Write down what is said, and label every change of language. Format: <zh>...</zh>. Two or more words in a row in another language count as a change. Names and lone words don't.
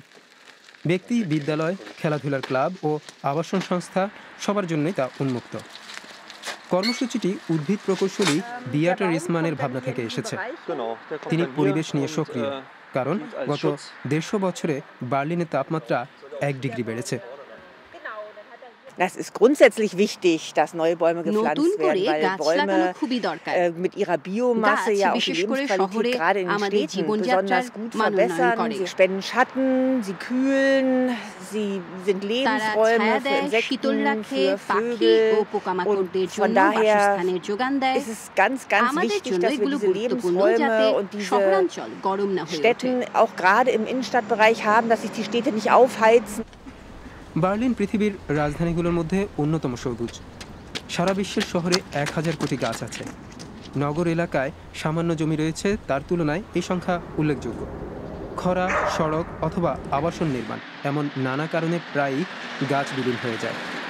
<bn>ব্যক্তি, বিদ্যালয়, খেলাধুলার ক্লাব ও আবাসন সংস্থা সবার জন্যই তা উন্মুক্ত। কর্মসূচিটি উদ্ভিদ প্রকৌশলী বিয়াটা রিসমানের ভাবনা থেকে এসেছে। তিনি পরিবেশ নিয়ে সক্রিয়, কারণ গত 150 বছরে বার্লিনের তাপমাত্রা 1 ডিগ্রি বেড়েছে।</bn> <de>Das ist grundsätzlich wichtig, dass neue Bäume gepflanzt werden, weil Bäume mit ihrer Biomasse ja auch die Lebensqualität gerade in den Städten besonders gut verbessern. Sie spenden Schatten, sie kühlen, sie sind Lebensräume für Insekten, für Vögel. Und von daher ist es ganz, ganz wichtig, dass wir diese Lebensräume und diese Städten auch gerade im Innenstadtbereich haben, dass sich die Städte nicht aufheizen.</de> <bn>বার্লিন পৃথিবীর রাজধানীগুলোর মধ্যে অন্যতম সবুজ। সারা বিশ্বের শহরে 1000 কোটি গাছ আছে। নগর এলাকায় সামান্য জমি রয়েছে, তার তুলনায় এই সংখ্যা উল্লেখযোগ্য। খরা, সড়ক অথবা আবাসন নির্মাণ এমন নানা কারণে প্রায়ই গাছ বিলীন হয়ে যায়।</bn>